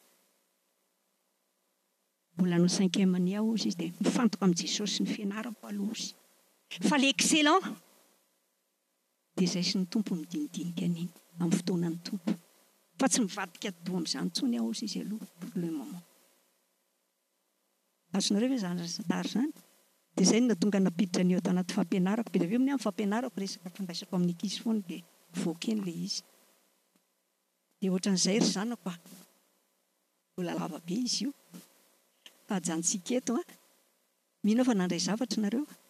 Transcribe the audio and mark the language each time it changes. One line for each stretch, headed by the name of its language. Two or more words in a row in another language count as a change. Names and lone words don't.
Malagasy: mbola no 5e année aho ozy izy dia mifantoka amin'i Jesosy ny fianarako aloha ozy fa
French: le excellent
Malagasy: dia izay sy ny tompo midinidinika an'iny amin'ny fotoanan'ny tompo fa tsy mivadika do amin'izany intsony aho ozy izy aloha
French: pour le moment
Malagasy: azonareo hoe zany tary zany dia izay no natonga napiditra an'io atao anaty fampianarako dia avy eo amin'ny fampianarako resaka fandraisako amin'ny ankizy foana dia voaka eny le izy dia ohatran'izay ry zanako mbola lava be izy io fahajantsika eto mino fa nandray zavatra nareo